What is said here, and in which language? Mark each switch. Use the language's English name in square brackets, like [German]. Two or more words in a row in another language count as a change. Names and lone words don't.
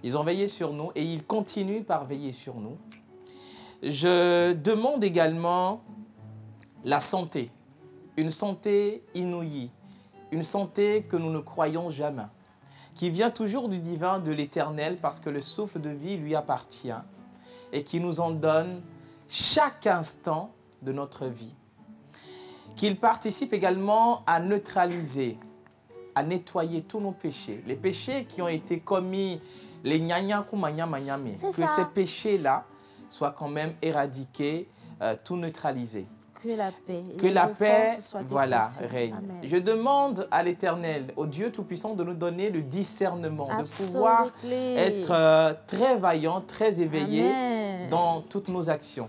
[French] Ils ont veillé sur nous et ils continuent par veiller sur nous. Je demande également la santé, une santé inouïe, une santé que nous ne croyons jamais, qui vient toujours du divin, de l'éternel, parce que le souffle de vie lui appartient et qui nous en donne chaque instant de notre vie. Qu'il participe également à neutraliser, à nettoyer tous nos péchés, les péchés qui ont été commis, les gnagna kumanya manyame, que ces péchés-là soient quand même éradiqués, tout neutralisés. Que la paix, voilà, règne. Amen. Je demande à l'Éternel, au Dieu Tout-Puissant, de nous donner le discernement, de pouvoir être très vaillant, très éveillé dans toutes nos actions.